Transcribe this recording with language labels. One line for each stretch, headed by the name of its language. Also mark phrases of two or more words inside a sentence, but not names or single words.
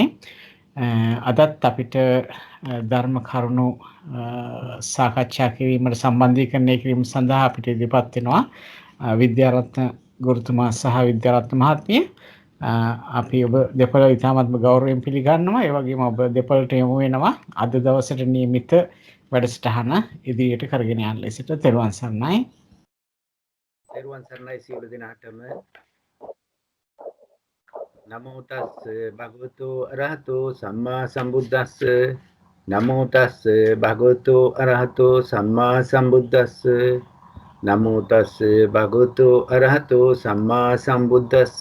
Sinhala: අදත් අපිට ධර්ම කරුණු සාකච්ඡා කිරීමට සම්බන්ධීකරණය කිරීම සඳහා අපිට ඉදිරිපත් වෙනවා විද්‍යාරත්න ගුරුතුමා සහ විද්‍යාරත්න මහත්මිය. අපි ඔබ දෙපළ ඉතාමත්ම ගෞරවයෙන් පිළිගන්නවා. ඒ වගේම ඔබ දෙපළට යොමු වෙනවා අද දවසට නියමිත වැඩසටහන ඉදිරියට කරගෙන යන ලෙසට. තෙරුවන් සරණයි. තෙරුවන් සරණයි සියලු දෙනාටම.
Pali: නමෝ තස්ස භගවතු අරහතෝ සම්මා සම්බුද්දස්ස. නමෝ තස්ස භගවතු අරහතෝ සම්මා සම්බුද්දස්ස. නමෝ තස්ස භගවතු අරහතෝ සම්මා සම්බුද්දස්ස.